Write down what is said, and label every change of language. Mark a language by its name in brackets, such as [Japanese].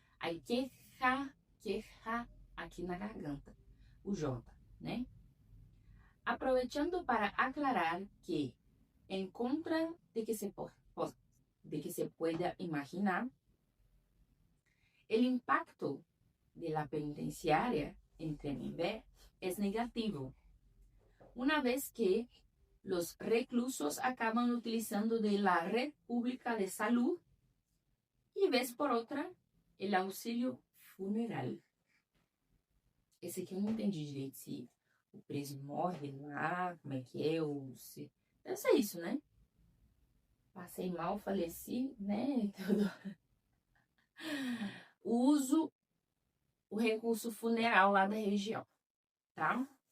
[Portuguese] Aí queja aqui na garganta. O J, né? [Spanish] Aprovechando para aclarar que, en contra de que se pueda imaginar, el impacto de la penitenciaria en Tremembé es negativo, una vez que los reclusos acaban utilizando de la red pública de salud y vez por otra el auxilio funeral. [Portuguese] Esse aqui eu não entendi direito, se o preso morre lá, como é que é, ou se... Deve ser isso, né? Passei mal, faleci, né? Uso o recurso funeral lá da região, tá?